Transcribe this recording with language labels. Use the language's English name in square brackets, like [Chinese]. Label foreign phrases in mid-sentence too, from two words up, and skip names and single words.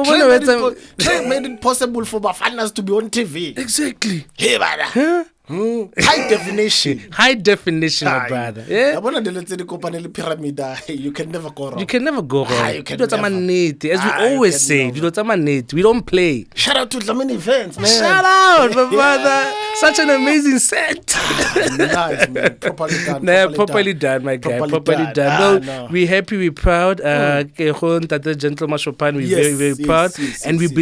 [English] Trey when made it's it Trey made it possible for Bafanas to be on TV. Exactly. Hey, man. Huh? High definition. High definition, my Aye. brother. Yeah. I wanna delete the company pyramid. You can never go wrong. You can never go wrong. You can [Tswana] Dilo tsa [English] never. manete. As we You always can say, never. [Tswana] dilo tsa manete. [English] We don't play. Shout out to Dlamini Events, man. Shout out, my brother. Such an amazing set. Nice, man. Properly done. Nah, properly done, my guy. Properly done. No, we're happy, we're proud. That Gentle Mashopane, we're Yes, very yes, proud. yes, And we yes,